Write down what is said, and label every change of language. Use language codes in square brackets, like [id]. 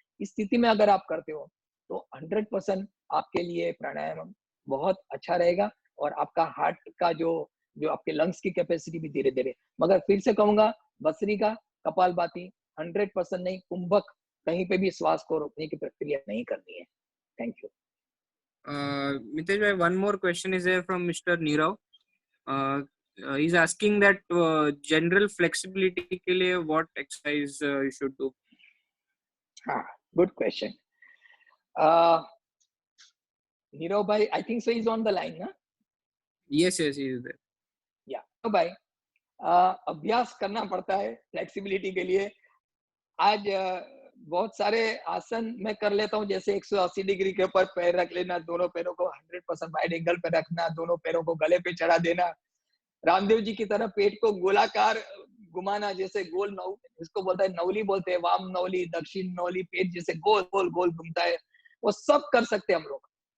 [hi] इस स्थिति में अगर आप करते हो तो 100% आपके लिए प्राणायाम बहुत अच्छा रहेगा, और आपका हार्ट का जो आपके लंग्स की कैपेसिटी भी धीरे धीरे, मगर फिर से कहूंगा, भस्त्रिका, कपालभाति 100% नहीं, कुंभक कहीं पे भी श्वास को रोकने की प्रक्रिया नहीं करनी है। [en] Thank you. Mitesh bhai, one more question is there from Mr. Nirav. He's asking that general flexibility [hi] के लिए [en] what exercise you should do? हाँ, good question. Nirav bhai, I think so he's on the line, na? Yes, he is there. Yeah, Nirav bhai, [hi] अभ्यास करना पड़ता है flexibility के लिए। आज बहुत सारे आसन मैं कर लेता हूँ, जैसे 180 डिग्री के ऊपर पैर रख लेना, दोनों पैरों को 100% वाइड एंगल पे रखना, दोनों पैरों को गले पे चढ़ा देना, रामदेव जी की तरह पेट को गोलाकार घुमाना, जैसे गोल नौ, इसको बोलता है नौली बोलते हैं, वाम नौली, दक्षिण नौली, पेट जैसे गोल गोल गोल घूमता है, वो सब कर सकते हैं हम लोग।